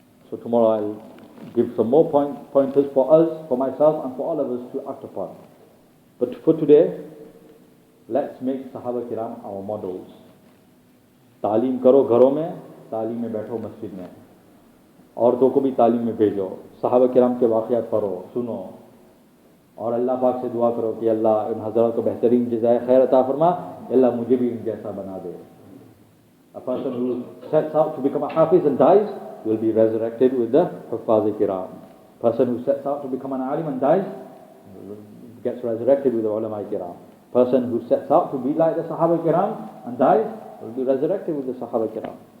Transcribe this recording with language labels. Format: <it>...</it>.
<en>So tomorrow I'll give some more pointers for us, for myself, and for all of us to act upon. But for today, let's make Sahaba Kiram our models.</en> <ur>تعلیم کرو گھروں میں, تعلیم میں بیٹھو مسجد میں, عورتوں کو بھی تعلیم میں بھیجو, صحابہ کرام کے واقعات پڑھو, سنو, اور اللہ پاک سے دعا کرو کہ اللہ ان حضرات کو بہترین جزائے خیر عطا فرما, اللہ مجھے بھی ان جیسا بنا دے.</ur> <en>A person who sets out to become a hafiz and dies will be resurrected with the Huffaz Kiram. A person who sets out to become an alim and dies gets resurrected with the ulama kiram. Person who sets out to be like the Sahaba Kiram and dies will be resurrected with the Sahaba Kiram.</en>